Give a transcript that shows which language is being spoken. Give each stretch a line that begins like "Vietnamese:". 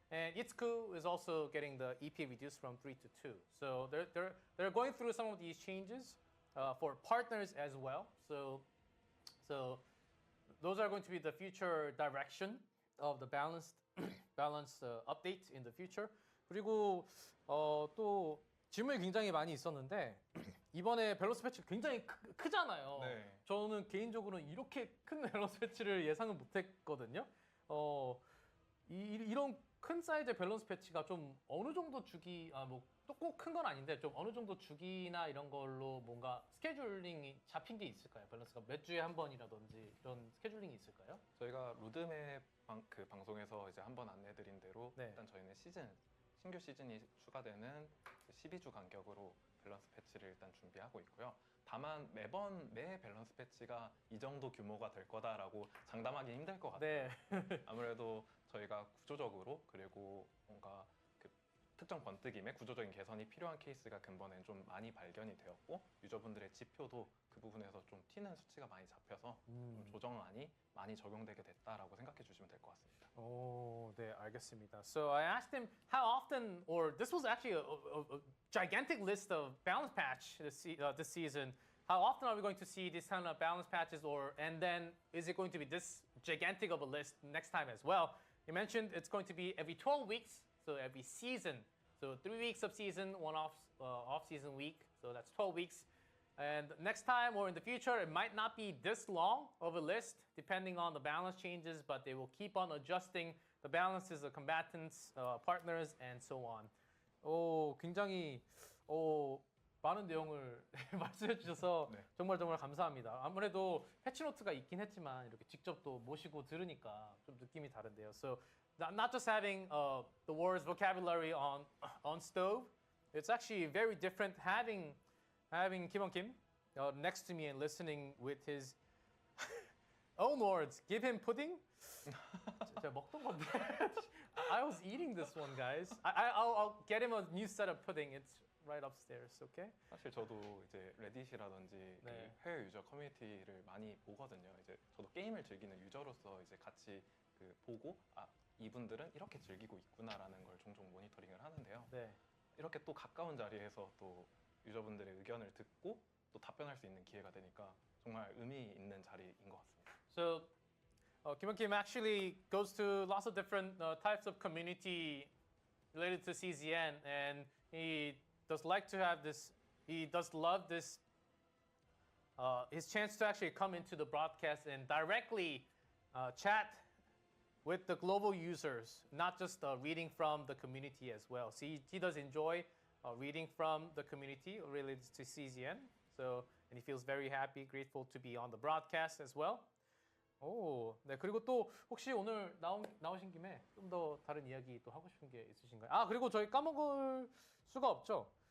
English: And Itsuku is also getting the EP reduced from 3 to 2. So they're going through some of these changes for partners as well. So those are going to be the future direction of the balanced update in the future.
Korean: 그리고 또 질문이 굉장히 많이 있었는데 이번에 밸런스 패치 굉장히 크잖아요. 네. 저는 개인적으로는 이렇게 큰 밸런스 패치를 예상은 못했거든요. 이런 큰 사이즈의 밸런스 패치가 좀 어느 정도 주기 또 꼭 큰 건 아닌데 좀 어느 정도 주기나 이런 걸로 뭔가 스케줄링이 잡힌 게 있을까요? 밸런스가 몇 주에 한 번이라든지 이런 스케줄링이 있을까요? 저희가 루드맵 그 방송에서 이제 한번 안내드린 대로 네. 일단 저희는 신규 시즌이 추가되는 12주 간격으로 밸런스 패치를 일단 준비하고 있고요. 다만 매 밸런스 패치가 이 정도 규모가 될 거다라고 장담하기 힘들 것 같아요. 네. 아무래도 저희가 구조적으로 그리고 뭔가 그 특정 번뜩임의 구조적인 개선이 필요한 케이스가 근본엔 좀 많이 발견이 되었고 유저분들의 지표도 그 부분에서 좀 튀는 수치가 많이 잡혀서 좀 조정안이 많이 적용되게 됐다라고 생각해 주시면 될 것 같습니다. 오, 네, 알겠습니다.
English: So I asked him how often, or this was actually a gigantic list of balance patch this season. How often are we going to see this kind of balance patches, and then is it going to be this gigantic of a list next time as well? He mentioned it's going to be every 12 weeks, so every season. So 3 weeks of season, one off-season week, so that's 12 weeks. And next time or in the future, it might not be this long of a list, depending on the balance changes, but they will keep on adjusting the balances of combatants, partners, and so on.
Korean: 오, 굉장히 많은 내용을 말씀해 주셔서 네. 정말 감사합니다. 아무래도 패치노트가 있긴 했지만 이렇게 직접 또 모시고 들으니까 좀 느낌이 다른데요.
English: So not just having the words vocabulary on stove, it's actually very different having Kim next to me and listening with his own words. Give him pudding.
Korean: 제가 먹던 건데.
English: I was eating this one, guys. I'll get him a new set of pudding. It's right upstairs, okay?
Korean: 사실 저도 이제 레딧이라든지 네. 그 해외 유저 커뮤니티를 많이 보거든요. 이제 저도 게임을 즐기는 유저로서 이제 같이 그 보고 이분들은 이렇게 즐기고 있구나라는 걸 종종 모니터링을 하는데요. 네. 이렇게 또 가까운 자리에서 또 유저분들의 의견을 듣고 또 답변할 수 있는 기회가 되니까 정말 의미 있는 자리인 것 같습니다.
English: So, Kim actually goes to lots of different types of community related to CZN, and he does like to have this. He does love this. His chance to actually come into the broadcast and directly chat with the global users, not just reading from the community as well. So he does enjoy reading from the community related to CZN. So, and he feels very happy, grateful to be on the broadcast as well.
Korean: 오, 네. 그리고 또 혹시 오늘 나오신 김에 좀 더 다른 이야기 또 하고 싶은 게 있으신가요? 아, 그리고 저희 까먹을 수가 없죠.